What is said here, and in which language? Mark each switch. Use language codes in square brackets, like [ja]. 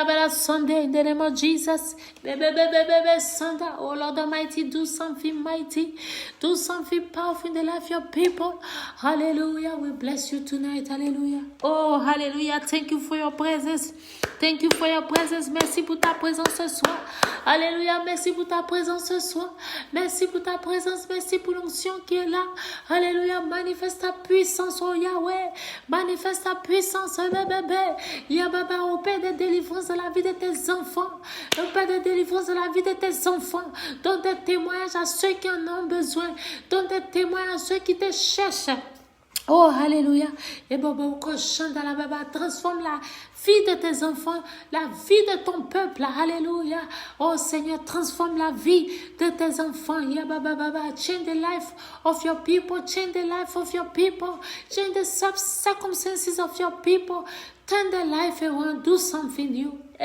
[en] Sunday in the name of Jesus. Oh Lord Almighty, do something mighty, do something powerful in the life of your people. Hallelujah. We bless you tonight. Hallelujah. Oh, hallelujah. Thank you for your presence. Thank you for your presence. [fr] Merci pour ta présence ce soir. Alléluia. Merci pour ta présence ce soir. Merci pour ta présence. Merci pour l'onction qui est là. Alléluia. Manifeste ta puissance, oh Yahweh. Manifeste ta puissance, bébé. Yababa, au Père de délivrance dans la vie de tes enfants. Au Père de délivrance dans la vie de tes enfants. Donne des témoignages à ceux qui en ont besoin. Donne des témoignages à ceux qui te cherchent. Oh, alléluia. Et Bobo, transforme la vie de tes enfants, la vie de ton peuple. Alléluia. Oh Seigneur, transforme la vie de tes enfants. [en] Change the life of your people. Change the life of your people. Change the circumstances of your people. Turn their life around. Do something new.